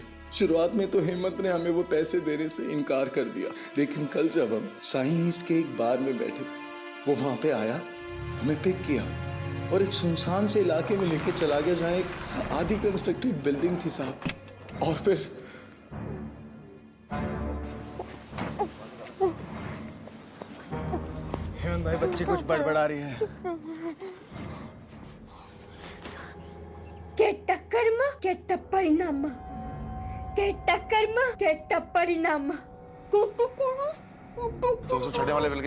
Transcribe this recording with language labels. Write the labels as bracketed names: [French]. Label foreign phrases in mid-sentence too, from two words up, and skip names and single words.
[Hindi] शुरुआत में तो हेमंत ने हमें वो पैसे देने से इनकार कर दिया, लेकिन कल जब हम साई ईस्ट के एक बार में बैठे, वो वहां पे आया, हमें पिक किया और एक सुनसान से इलाके में लेके चला गया जहाँ एक आधी [English] constructed building [Hindi] थी साहब। और फिर हेमंत भाई, बच्ची कुछ बड़बड़ा रही है। [Kannada] ಕೆಟ್ಟ ಕರ್ಮ ಕೆಟ್ಟ ಪರಿಣಾಮ, ಕೆಟ್ಟ ಕರ್ಮ ಕೆಟ್ಟ ಪರಿಣಾಮ। [Hindi] तो उसको छड़ने वाले मिल गया।